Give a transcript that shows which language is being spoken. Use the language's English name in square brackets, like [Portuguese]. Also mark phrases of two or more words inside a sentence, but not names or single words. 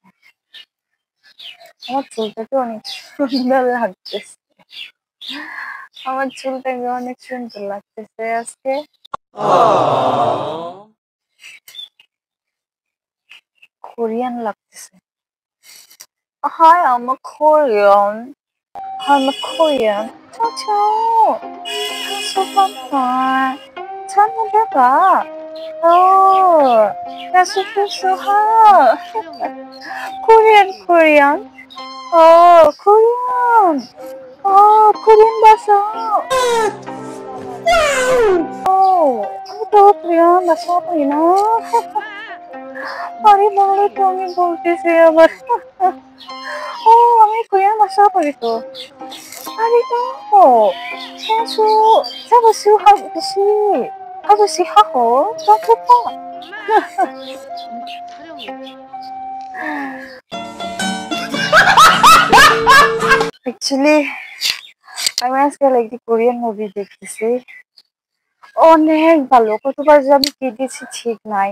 [Bangla] আমার চুলটাকে অনেক সুন্দর লাগতেছে, আমার চুলটাকে অনেক সুন্দর লাগতেছে আজকে। কোরিয়ান লাগতেছে। [English] Hi, I'm a Korean. I'm a Korean. 저 사수반반 찾는데가 야수수수하 Korean. Korean. Korean भाषा. [Bangla] আমি তো কোরিয়ান ভাষা পারি না। আরে বলো তো, আমি বলতেছি আবার। আমি কোরিয়ান ভাষা পারি তো। আরে তো 사수 사부시 하부시 하부시 하고 좋겠다. Actually, আমি আজকাল একটি কোরিয়ান মুভি দেখতেছি, অনেক ভালো। কতবার যে আমি কেঁদেছি ঠিক নাই।